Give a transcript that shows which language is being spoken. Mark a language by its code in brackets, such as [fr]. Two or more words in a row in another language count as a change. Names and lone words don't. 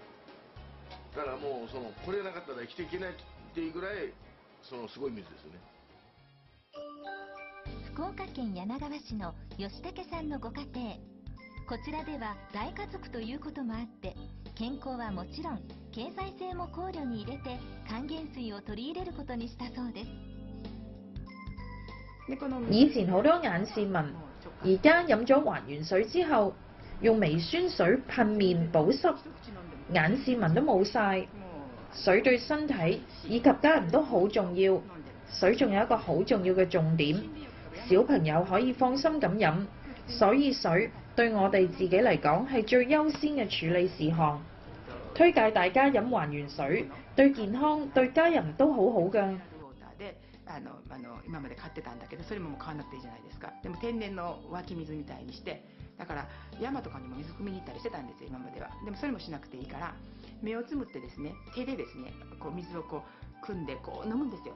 [ja] だからもうそのこれなかったら生きていけないっていうぐらいそのすごい水ですよね。福岡県柳川市の吉武さんのご家庭、こちらでは大家族ということもあって健康はもちろん経済性も考慮に入れて還元水を取り入れることにしたそうです。 [yue] 以前好多眼線紋，而家飲咗還原水之後，用微酸水噴面保濕，眼線紋都冇晒。水對身體以及家人都好重要。水仲有一個好重要嘅重點，小朋友可以放心咁飲，所以水對我哋自己嚟講係最優先嘅處理事項。推介大家飲還原水，對健康對家人都好好㗎。 [ja] 今まで買ってたんだけど、それももう買わなくていいじゃないですか。でも天然の湧き水みたいにして、だから山とかにも水汲みに行ったりしてたんですよ今までは。でもそれもしなくていいから目をつむってですね、手でですねこう水をこう汲んでこう飲むんですよ。